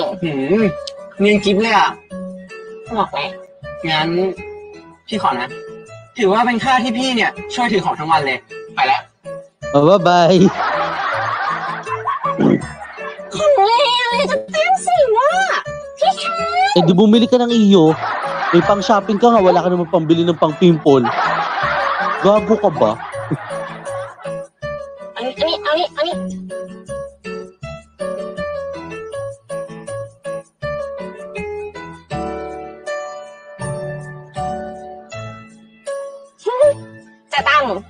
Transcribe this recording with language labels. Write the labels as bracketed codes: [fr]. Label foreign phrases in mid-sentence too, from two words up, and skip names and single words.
[th] เนียนกิ๊บเลยอ่ะ บอกไหม งั้นพี่ขอนะ ถือว่าเป็นค่าที่พี่เนี่ยช่วยถือของทั้งวันเลย ไปแล้ว [en] Bye bye. [th] ของเลอะไรจะแต้มสิวะพี่แค [tl] Eh di bumili ka ng iyo. May pang shopping ka nga, wala ka naman pambili ng pang pimple. Gago ka ba? [th] อันนี้จะตั้ง